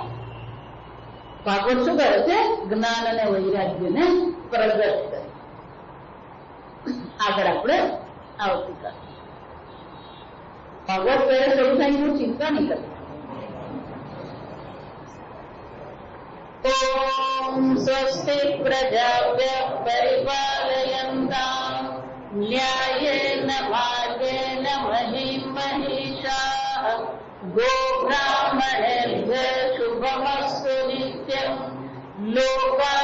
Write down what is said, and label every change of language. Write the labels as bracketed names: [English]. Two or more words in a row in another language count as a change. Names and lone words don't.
[Gujarati] ભાગવત શું કરે છે? જ્ઞાન અને વૈરાગ્યને પ્રગટ કરે. આગળ આપણે આવતીકાલ ભાગવત પહેલા શરૂ થાય, ચિંતા નહીં કરતા. [Sanskrit] ॐ स्वस्ति प्रजाभ्यः परिपालयन्ताम् न्यायेन मार्गेण महीं महिषाः गोब्राह्मणेभ्यः शुभमस्तु नित्यम् लोकाः